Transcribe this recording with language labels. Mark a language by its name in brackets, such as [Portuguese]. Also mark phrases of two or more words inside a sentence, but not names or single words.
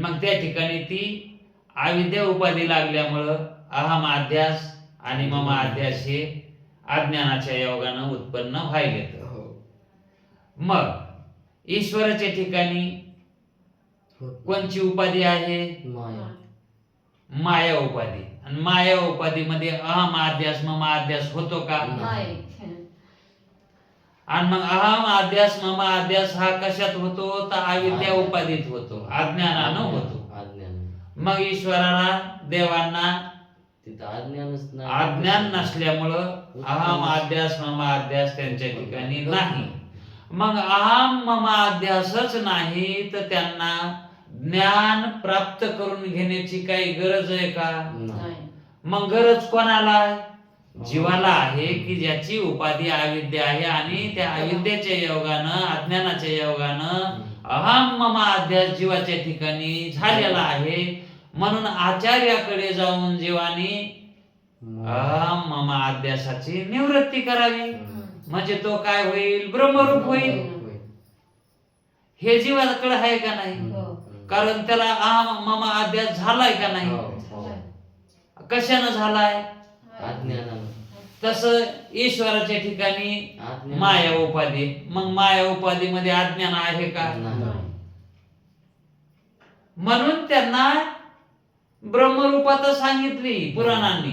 [Marathi] मग त्या ठिकाणी ती अविद्या उपाधी लागल्यामुळं अहम अध्यास आणि मम अध्यास हे अज्ञानाच्या योगानं उत्पन्न व्हायले. मग ईश्वराच्या ठिकाणी कोणची उपाधी आहे? माया उपाधी. आणि माया उपाधीमध्ये अहम अध्यास मम अध्यास होतो का? आणि मग अहम अध्यास मम अध्यास हा कशात होतो? तर अविद्या उपाधीत होतो, अज्ञानानं होतो. मग ईश्वराला, देवांना अज्ञान नसल्यामुळं अहम अध्यास मम अध्यास त्यांच्या ठिकाणी नाही. मग अहम मम अध्यासच नाही तर त्यांना ज्ञान प्राप्त करून घेण्याची काही गरज आहे का? मग गरज कोणाला आहे? जीवाला आहे, की ज्याची उपाधी अविद्या आहे. आणि त्या अविद्येच्या योगानं, अज्ञानाच्या योगानं अहम मम अध्यास जीवाच्या ठिकाणी झालेला आहे. म्हणून आचार्याकडे जाऊन जीवानी अहम मम अध्यासाची निवृत्ती करावी. म्हणजे तो काय होईल? ब्रह्मरूप होईल. हे जीवाकडे आहे का नाही? कारण त्याला अहम मम अध्यास झालाय का नाही? कशानं झालाय? तसं ईश्वराच्या ठिकाणी माया उपाधी. मग माया उपाधी मध्ये अज्ञान आहे का? म्हणून त्यांना ब्रह्मरूपात सांगितली पुराणांनी.